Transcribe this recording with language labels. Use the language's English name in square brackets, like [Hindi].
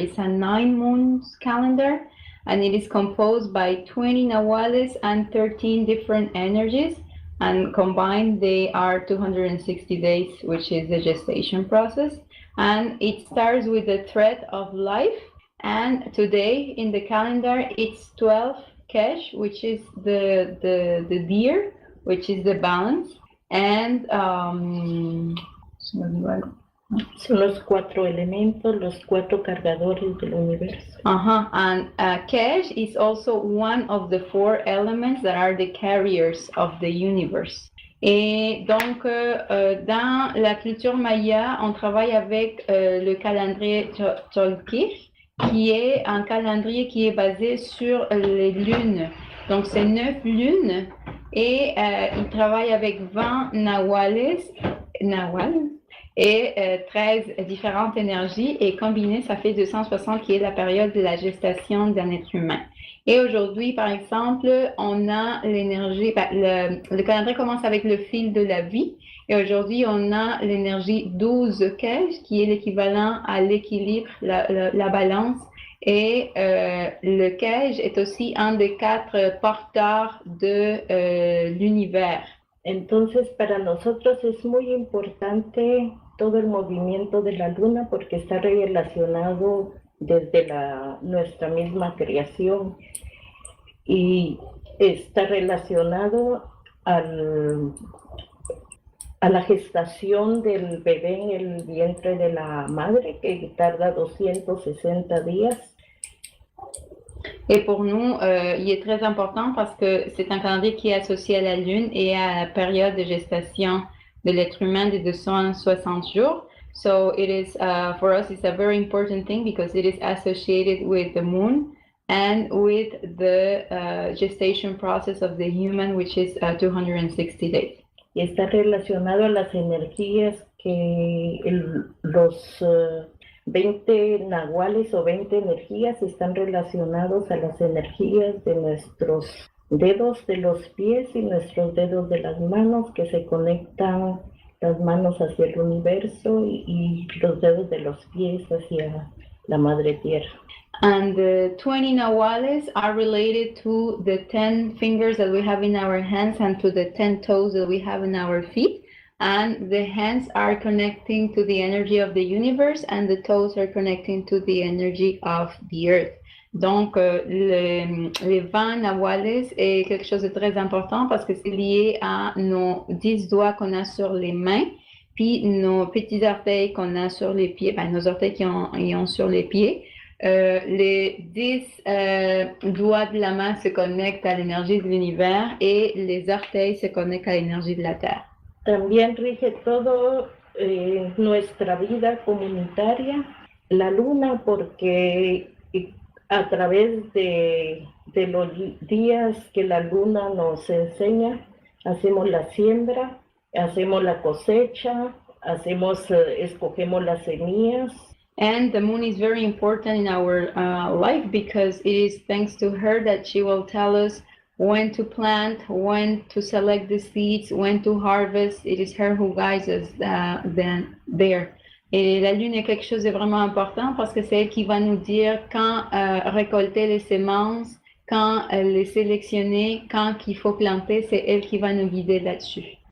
[English] It's a 9 moons calendar, and it is composed by 20 nahuales and 13 different energies, and combined they are 260 days, which is the gestation process. And it starts with the thread of life. And today in the calendar, it's 12 Kesh, which is the deer, which is the balance. And [Spanish] son los 4 elementos, los 4 cargadores del universo. [English] And Kesh is also one of the 4 elements that are the carriers of the universe. [French] Et donc, dans la culture maya, on travaille avec le calendrier Cholquij, qui est un calendrier qui est basé sur les lunes. Donc, c'est 9 lunes et il travaille avec 20 nahuales et 13 différentes énergies et combiné, ça fait 260 qui est la période de la gestation d'un être humain. Et aujourd'hui, par exemple, on a l'énergie, le calendrier commence avec le fil de la vie. Et aujourd'hui, on a l'énergie 12 Kesh, qui est l'équivalent à l'équilibre, la balance. Et le Kesh est aussi un des 4 porteurs de l'univers. [Spanish] Entonces, para nosotros es muy importante todo el movimiento de la luna porque está relacionado desde nuestra misma creación y está relacionado a la gestación del bebé en el vientre de la madre que tarda 260 días. [French] Et pour nous, il est très important parce que c'est un calendrier qui est associé à la Lune et à la période de gestation de l'être humain de 260 jours. [English] So it is, for us, it's a very important thing because it is associated with the moon and with the gestation process of the human, which is 260 days. [Spanish] Y está relacionado a las energías que los 20 nahuales o 20 energías están relacionados a las energías de nuestros dedos de los pies y nuestros dedos de las manos que se conectan las manos hacia el universo y los dedos de los pies hacia la madre tierra. [English] And the 20 nahuales are related to the 10 fingers that we have in our hands and to the 10 toes that we have in our feet. And the hands are connecting to the energy of the universe and the toes are connecting to the energy of the earth. [French] Donc, les 20 nahuales est quelque chose de très important parce que c'est lié à nos 10 doigts qu'on a sur les mains, puis nos petits orteils qu'on a sur les pieds, ben, nos orteils qui ont sur les pieds. Les 10 doigts de la main se connectent à l'énergie de l'univers et les orteils se connectent à l'énergie de la Terre. [Spanish] También rige todo nuestra vida comunitaria, la luna, porque a través de los días que la luna nos enseña, hacemos la siembra, hacemos la cosecha, escogemos las semillas. [English] And the moon is very important in our life because it is thanks to her that she will tell us when to plant, when to select the seeds, when to harvest. It is her who guides us there. [French] Et la lune est quelque chose de vraiment important parce que c'est elle qui va nous dire quand récolter les semences, quand les sélectionner, quand il faut planter, c'est elle qui va nous guider là-dessus.